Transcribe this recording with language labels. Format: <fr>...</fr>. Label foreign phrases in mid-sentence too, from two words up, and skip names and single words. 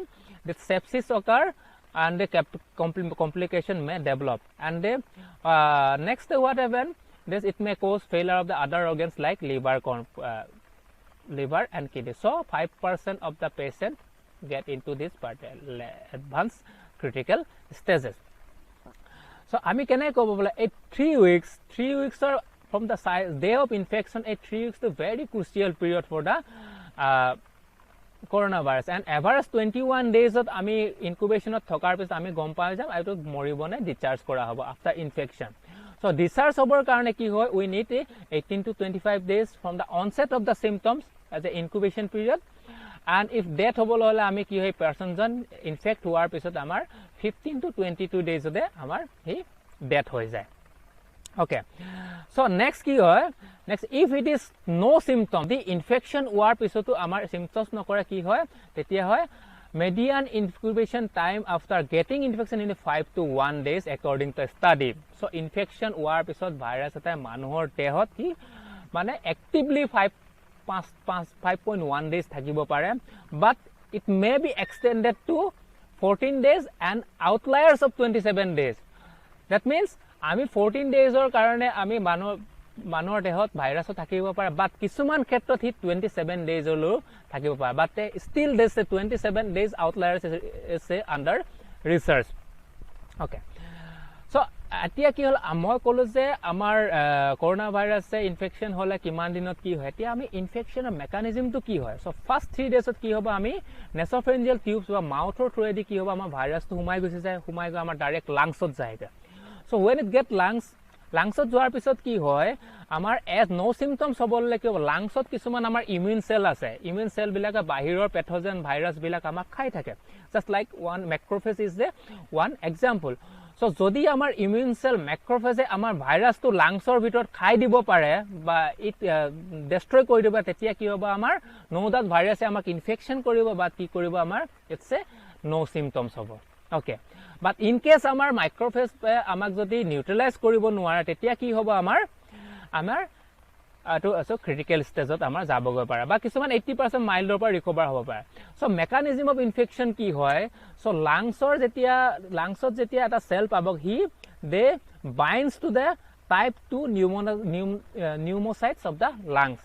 <en>The sepsis occur, and the complication may develop, and next what happened? It may cause failure of the other organs like liver and kidney. So 5% of the patient get into this advanced critical stages. So</en> <as>আমি কেনে কব বলে এই</as> <en>3 weeks or from the day of infection, 3 weeks to very crucial period for the coronavirus. And average 21 days of</en> <as>আমি ইনকুবেশনত থকাৰ পিছত আমি গম পাই যাম এইটো মৰিব নে ডিচাৰ্জ কৰা হ'ব</as> <en>after infection.</en> <as>So discharge হ'বৰ কাৰণে কি হয়,</as> <en>we need 18 to 25 days from the onset of the symptoms as a incubation period. And if death</en> <as>হ'বলৈ হ'লে আমি কি হয়, personজন infect হোৱাৰ পিছত আমাৰ</as> <en>15 to 22 days</en> <as>তে আমাৰ এই death হৈ যায়.</as> <en>Okay, so next</en> <as>কি হয়,</as> <en>next if it is no symptom, the infection</en> <as>হোৱাৰ পিছতো আমাৰ symptoms নকৰে কি হয়, তেতিয়া হয়</as> <en>median incubation time after getting infection in 5 to 1 days according to study.</en> <as>So infection হোৱাৰ পিছত ভাইৰাছ এটা মানুহৰ দেহত কি মানে actively 5.1 days থাকিব পাৰে,</as> <en>but it may be extended to 14 days and outliers of 27 days. That means</en> <as>আমি 14 daysৰ কাৰণে আমি মানুহৰ দেহত ভাইৰাছটো থাকিব পাৰে, but কিছুমান ক্ষেত্ৰত হি 27 daysলৈ থাকিব পাৰে,</as> <en>but still this 27 days outliers is under research. Okay, so</en> <as>এতিয়া কি হ'ল, মই ক'লো যে আমাৰ কৰোনা ভাইৰাছে ইনফেকশ্যন হ'লে কিমান দিনত কি হয়, এতিয়া আমি ইনফেকশ্যনৰ মেকানিজমটো কি হয়. চ' ফাৰ্ষ্ট 3 daysত কি হ'ব, আমি</as> <en>nasopharyngeal tubes</en> <as>বা মাউথৰ থ্ৰুৱেদি কি হ'ব, আমাৰ ভাইৰাছটো সোমাই গুচি যায়, সোমাই গৈ আমাৰ ডাইৰেক্ট লাংছত যায়গৈ.</as> <en>So when it get</en> <as>langsত যোৱাৰ পিছত কি হয়, আমাৰ</as> <en>no symptoms</en> <as>হ'বলৈ কি হ'ব, লাংছত কিছুমান আমাৰ ইমিউন চেল আছে, ইমিউন চেলবিলাকে বাহিৰৰ পেথোজেন ভাইৰাছবিলাক আমাক খাই থাকে.</as> <en>Just like one macrophage is the one example.</en> <as>So যদি আমাৰ ইমিউন চেল মেক্ৰফেজে আমাৰ ভাইৰাছটো লাংছৰ ভিতৰত খাই দিব পাৰে বা ডেষ্ট্ৰয় কৰি দিব, তেতিয়া কি হ'ব, আমাৰ নোদাত ভাইৰাছে আমাক ইনফেকশ্যন কৰিব বা কি কৰিব, আমাৰ</as> <en>its no symptoms</en> <as>হ'ব.</as> <en>okay, but in case</en> <as>আমাৰ মাইক্ৰফেজ আমাক যদি নিউট্ৰেলাইজ কৰিব নোৱাৰে, তেতিয়া কি হ'ব, আমাৰ এইটো ক্ৰিটিকেল ষ্টেজত আমাৰ যাবগৈ পাৰে বা কিছুমান 80% মাইল্ডৰ পৰা ৰিকভাৰ হ'ব পাৰে.</as> <en>so mechanism of infection</en> <as>কি হয়, চ' লাংছত যেতিয়া এটা চেল পাব,</as> <en>they binds to the type 2 pneumocytes of the lungs.</en>